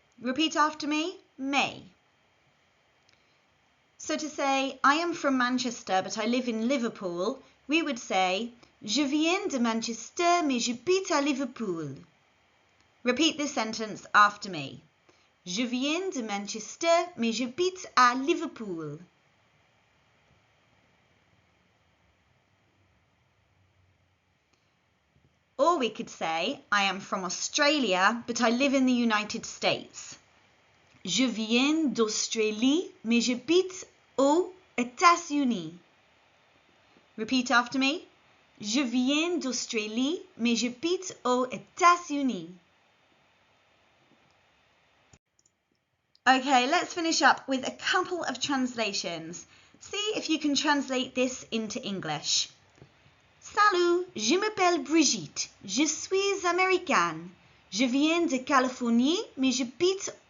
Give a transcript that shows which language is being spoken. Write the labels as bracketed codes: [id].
[en] Repeat after me, mais. So to say, I am from Manchester, but I live in Liverpool, we would say, [fr] Je viens de Manchester, mais j'habite à Liverpool. [en] Repeat this sentence after me. [fr] Je viens de Manchester, mais j'habite à Liverpool. [en] Or we could say, I am from Australia, but I live in the United States. [fr] Je viens d'Australie, mais j'habite aux États-Unis. [en] Repeat after me. [fr] Je viens d'Australie, mais j'habite aux États-Unis. [en] Okay, let's finish up with a couple of translations. See if you can translate this into English. [fr] Salut, je m'appelle Brigitte. Je suis américaine. Je viens de Californie, mais j'habite